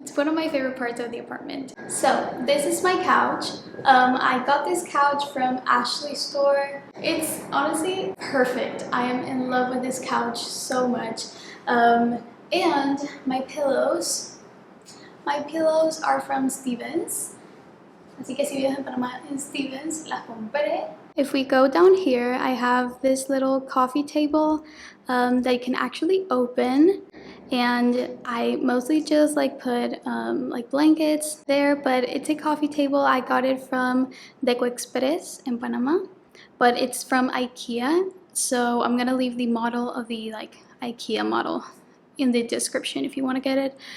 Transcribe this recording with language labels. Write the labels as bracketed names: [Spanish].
[English] It's one of my favorite parts of the apartment. So this is my couch. I got this couch from Ashley's store. It's honestly perfect. I am in love with this couch so much. And my pillows are from Stevens. [Spanish] Así que si vives en Panamá, en Stevens, las compré. [English] If we go down here, I have this little coffee table that you can actually open, and I mostly just like put like blankets there, but it's a coffee table. I got it from Deco Express in Panama, but it's from Ikea, so I'm gonna leave the model of the like Ikea model in the description if you want to get it.